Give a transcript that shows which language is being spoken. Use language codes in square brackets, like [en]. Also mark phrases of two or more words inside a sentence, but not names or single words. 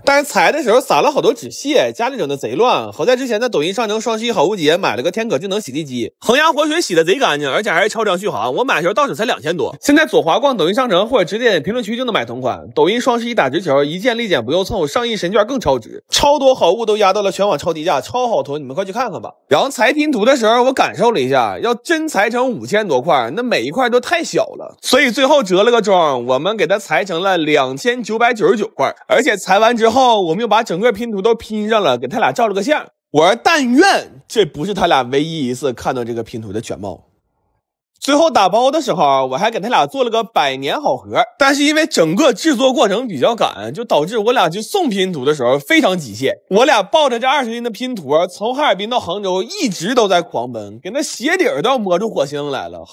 [zh] 但是裁的時候撒了好多紙屑，家裡整的賊亂。好在之前在抖音上乘双11好物節買了個天可智能洗地機，恆牙活水洗的賊乾淨，而且還是超长續航。我买的時候到手才2000多。现在左滑逛抖音商城或者直接點評論區就能買同款。抖音雙11打直球，一件立減不用湊，上億神券更超值，超多好物都壓到了全網超低價，超好囤，你们快去看看吧。然後裁拼图的时候，我感受了一下，要真裁成5000多塊，那每一塊都太小了，所以最後折了個中，我們給它裁成了2999塊，而且裁完之後，我們又把整個拼圖都拼上了，給他倆照了個相。我說但願這不是他倆唯一一次看到這個拼圖的全貌。最後打包的時候，我還給他倆做了個100年好合，但是因為整個制作過程比較趕，就導致我倆去送拼圖的時候非常極限。我倆抱着這20斤的拼圖，從哈爾濱到杭州一直都在狂奔，給那鞋底兒都要磨出火星來了。